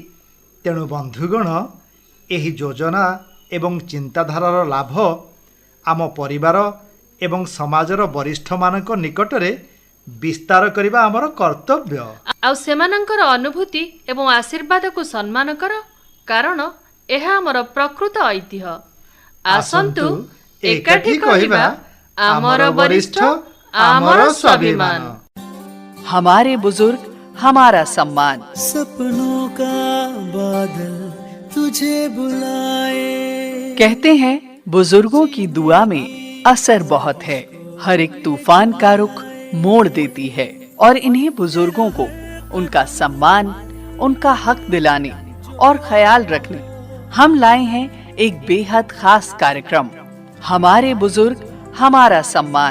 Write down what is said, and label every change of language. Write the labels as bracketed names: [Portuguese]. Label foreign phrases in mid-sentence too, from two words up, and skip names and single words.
[Odia] ତେଣୁ ବନ୍ଧୁଗଣ, ଏହି ଯୋଜନା ଏବଂ ଚିନ୍ତାଧାରାର ଲାଭ ଆମ ପରିବାର ଏବଂ ସମାଜର ବରିଷ୍ଠମାନଙ୍କ ନିକଟରେ ବିସ୍ତାର କରିବା ଆମର କର୍ତ୍ତବ୍ୟ। ଆଉ ସେମାନଙ୍କର ଅନୁଭୂତି ଏବଂ ଆଶୀର୍ବାଦକୁ ସମ୍ମାନ କର, କାରଣ ଏହା ଆମର ପ୍ରକୃତ ଐତିହ୍ୟ। ଆସନ୍ତୁ ଏକାଠି କହିବା, ଆମର ବରିଷ୍ଠ ଆମର ସ୍ୱାଭିମାନ। [Hindi] हमारे बुजुर्ग हमारा सम्मान। सपनों का बादल तुझे बुलाए। कहते हैं बुजुर्गों की दुआ में असर बहुत है। हर एक तूफान का रुख मोड़ देती है और इन्हीं बुजुर्गों को उनका सम्मान, उनका हक दिलाने और ख्याल रखने हम लाए हैं एक बेहद खास कार्यक्रम, हमारे बुजुर्ग हमारा सम्मान।